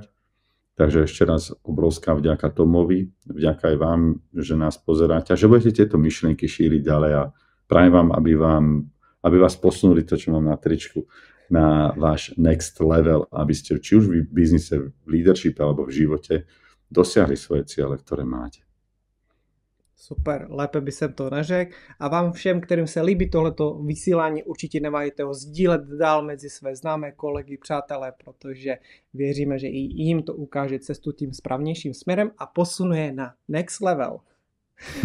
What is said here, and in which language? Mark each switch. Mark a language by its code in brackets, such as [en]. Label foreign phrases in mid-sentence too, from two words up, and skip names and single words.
[sk] Takže ešte raz obrovská vďaka Tomovi, vďaka aj vám, že nás pozeráte a že budete tieto myšlienky šíriť ďalej a prajem vám, aby vás posunuli to, čo mám na tričku, na váš [en] next level, [sk] aby ste či už v biznise, v leadershipe alebo v živote dosiahli svoje ciele, ktoré máte. [cs] Super, lépe by jsem to neřekl. A vám všem, kterým se líbí tohleto vysílání, určitě neváhejte ho sdílet dál mezi své známé kolegy, přátelé, protože věříme, že i jim to ukáže cestu tím správnějším směrem a posunuje na [en] next level.